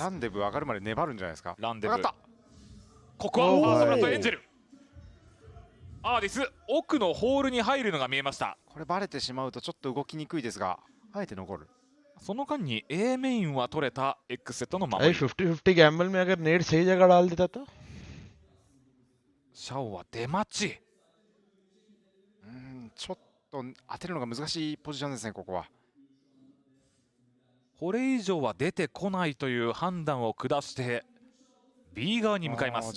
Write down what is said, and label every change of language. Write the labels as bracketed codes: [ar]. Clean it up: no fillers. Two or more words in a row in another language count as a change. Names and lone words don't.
[ja] ランデブ上がるまで粘るんじゃないですか。ランデブ、ここはファーストブラッドエンジェル、アーディス奥のホールに入るのが見えました。これバレてしまうとちょっと動きにくいですが、あえて残る。その間に A メインは取れた X セットの守り。 [hi] 50-50 गैम्बल में अगर नेट सही जगह डाल देता तो [ja] シャオは出待ち。ちょっと当てるのが難しいポジションですね、ここは。これ以上は出てこないという判断を下して B 側に向かいます。